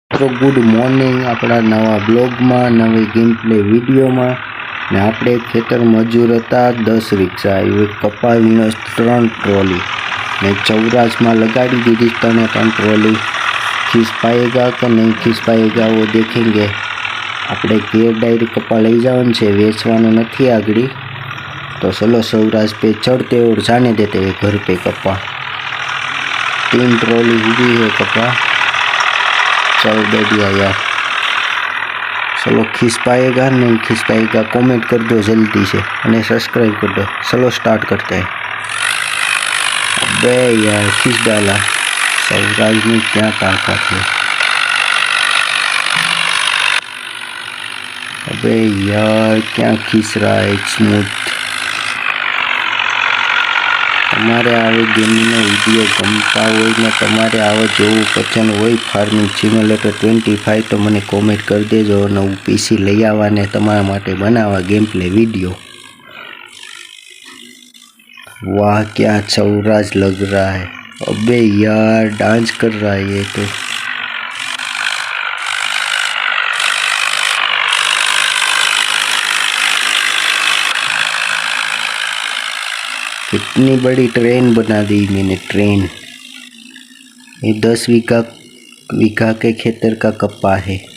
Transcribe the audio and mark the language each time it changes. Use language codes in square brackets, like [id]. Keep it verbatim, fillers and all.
[gu] મિત્રો good morning આપણા નવા બ્લોગમાં નવી ગેમપ્લે વિડીયોમાં ને આપણે ખેતર મજૂર હતા દસ રિક્ષા એવી કપાવીને ત્રણ ટ્રોલી ને ચૌરાસમાં લગાડી દીધી ત્રણે ત્રણ ટ્રોલી ખીસ પાએગા કે નહીં ખીસ પાએગા વો દેખેંગે। આપણે ઘેર ડાયરી કપા લઈ જવાનું છે, વેચવાનું નથી આગળ। [hi] तो चलो सौराज पे चढ़ते और जाने देते हैं घर पे कपा। तीन ट्रॉली हुई है कपा, चल बढ़िया यार। चलो खींच पाएगा नहीं खींच पाएगा कमेंट कर दो जल्दी से और सब्सक्राइब कर दो। चलो स्टार्ट करते हैं। अबे यार खींच डाला, सौराज में क्या ताकत है। अबे यार क्या खींच रहा है स्मूथ। [gu] તમારે આવો ગેમનો વિડીયો ગમતા હોય ને તમારે આવો જેવું પસંદ હોય ફાર્મિંગ સિમ્યુલેટર ટ્વેન્ટી ફાઇવ તો મને કોમેન્ટ કરી દેજો અને હું પીસી લઈ આવવાને તમારા માટે બનાવવા ગેમ પ્લે વિડીયો। [hi] વાહ ક્યાં સૌરાજ લગ રહા है। अबे यार डांस कर रहा है ये तो। कितनी बड़ी ट्रेन बना दी मैंने, ट्रेन। ये दस बीघा बीघा के खेतर का कप्पा है।